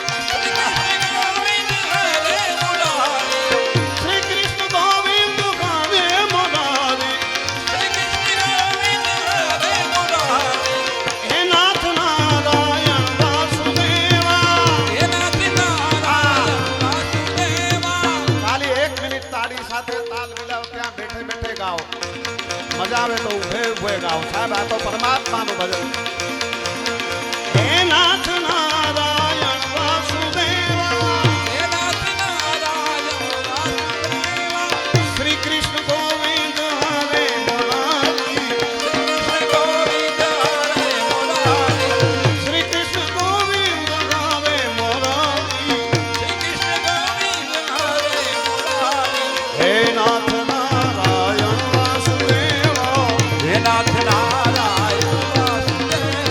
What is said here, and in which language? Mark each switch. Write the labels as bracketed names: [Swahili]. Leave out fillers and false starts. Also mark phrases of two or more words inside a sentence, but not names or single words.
[Hindi] श्री कृष्ण गोविंद हरे मुरारी हे नाथ नारायण वासुदेवा [Gujarati] ખાલી 1 મિનિટ તાળી સાથે તાલ મિલાવ ત્યાં બેઠે બેઠે ગાઓ મજા આવે તો ઉભે ઉભે ગાઓ સાહેબ આ તો પરમાત્માનું ભજન [Hindi] हे नाथ नारायण वासुदेवा श्री कृष्ण गोविंद हरे मुरारी श्री कृष्ण गोविंद हरे मुरारी हे नाथ नारायण वासुदेवा हे नाथ नारायण वासुदेवा